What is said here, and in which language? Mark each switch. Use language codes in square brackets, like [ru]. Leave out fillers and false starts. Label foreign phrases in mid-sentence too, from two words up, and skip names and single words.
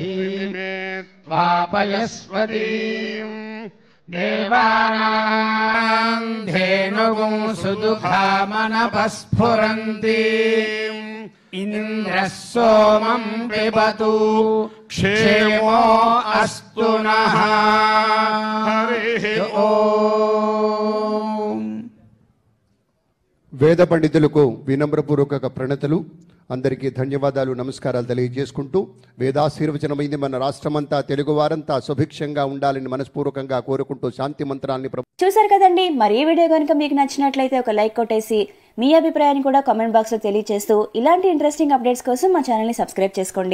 [sa] वापयस्वतीं देवानां धेनुगुं सुदुःखामनपस्फुरन्तीं इन्द्रः सोमं पिबतु क्षेमो अस्तु नः। हरिः ओम्। [te] వేద పండితులకు వినమ్రపూర్వక ప్రణతులు. అందరికీ ధన్యవాదాలు, నమస్కారాలు తెలియజేసుకుంటూ వేదాశీర్వచనమైంది. మన రాష్ట్రమంతా, తెలుగు వారంతా సుభిక్షంగా ఉండాలని మనస్పూర్వకంగా కోరుకుంటూ శాంతి మంత్రాన్ని చూసారు కదండి. మరి ఈ వీడియో కనుక మీకు నచ్చినట్లయితే ఒక లైక్ కొట్టేసి మీ అభిప్రాయాన్ని కూడా [en] comment box [te] లో తెలియజేస్తూ ఇలాంటి [en] interesting updates [te] కోసం మా ఛానల్ ని సబ్స్క్రైబ్ చేసుకోండి.